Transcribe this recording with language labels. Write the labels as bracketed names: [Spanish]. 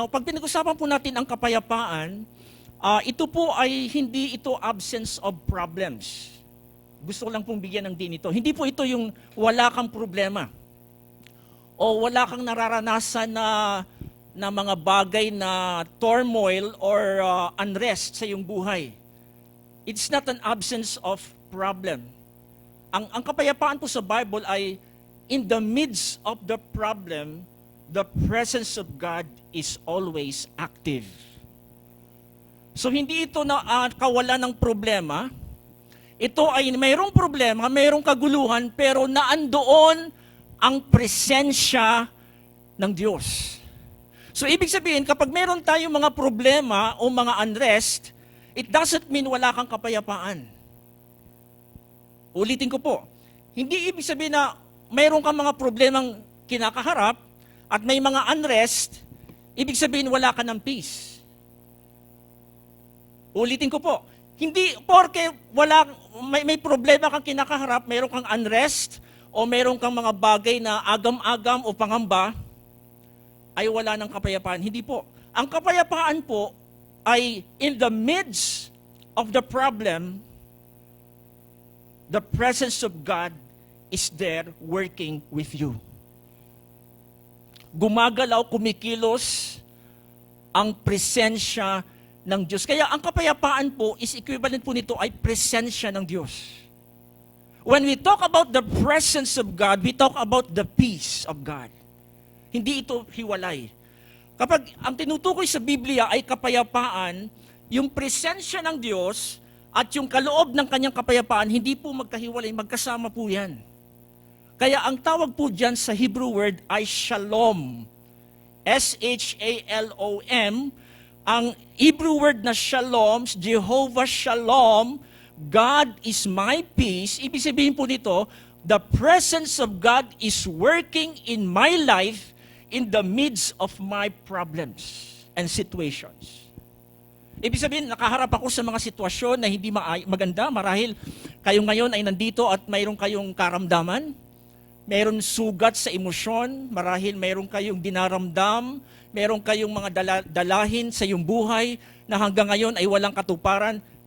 [Filipino] Now, pag pinag-usapan po natin ang kapayapaan, ito po ay hindi ito [English] absence of problems. [Filipino] Gusto ko lang pong bigyan ng din ito. Hindi po ito yung wala kang problema o wala kang nararanasan na mga bagay na turmoil or unrest sa iyong buhay. [English] It's not an absence of problem. [Filipino] Ang kapayapaan po sa Bible ay [English] in the midst of the problem, the presence of God is always active. [Filipino] So hindi ito na kawalan ng problema, Ito ay mayroong problema, mayroong kaguluhan, pero naandoon ang presensya ng Diyos. So ibig sabihin, kapag meron tayong mga problema o mga unrest, [English] it doesn't mean [Filipino] wala kang kapayapaan. Ulitin ko po, hindi ibig sabihin na mayroon kang mga problemang kinakaharap at may mga unrest, ibig sabihin wala ka ng peace. Ulitin ko po, hindi porke may problema kang kinakaharap, mayroon kang unrest, o mayroon kang mga bagay na agam-agam o pangamba, ay wala ng kapayapaan. Hindi po. Ang kapayapaan po ay [English] in the midst of the problem, the presence of God is there working with you. [Filipino] Gumagalaw, kumikilos ang presensya ng Diyos. Kaya ang kapayapaan po is equivalent po nito ay presensya ng Diyos. [English] When we talk about the presence of God, we talk about the peace of God. [Filipino] Hindi ito hiwalay. Kapag ang tinutukoy sa Biblia ay kapayapaan, yung presensya ng Diyos at yung kaloob ng kanyang kapayapaan, hindi po magkahiwalay, magkasama po yan. Kaya ang tawag po dyan sa Hebrew word ay shalom. S-H-A-L-O-M. Ang Hebrew word na shalom, Jehovah Shalom, [English] God is my peace. [Filipino] Ibig sabihin po nito, [English] the presence of God is working in my life in the midst of my problems and situations. [Filipino] Ibig sabihin, nakaharap ako sa mga sitwasyon na hindi maganda. Marahil kayo ngayon ay nandito at mayroon kayong karamdaman. Mayroon sugat sa emosyon. Marahil mayroon kayong dinaramdam. Mayroon kayong mga dalahin sa iyong buhay na hanggang ngayon ay walang katuparan.